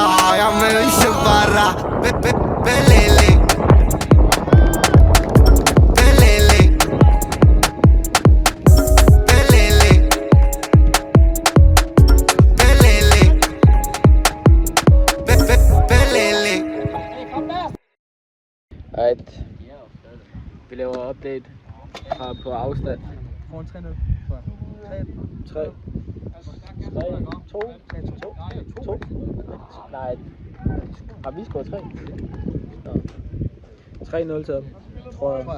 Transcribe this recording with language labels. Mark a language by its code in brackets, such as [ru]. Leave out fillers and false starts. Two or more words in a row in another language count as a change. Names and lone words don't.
[es] Ya me dicen para. Pelele. Pelele. Pelele. Pelele. Pelele. [da] Alright. Vi laver update fra på afstand. Foran 3-0. 3. 2. Nej. Har vi scoret 3? 3-0 til ham, tror jeg.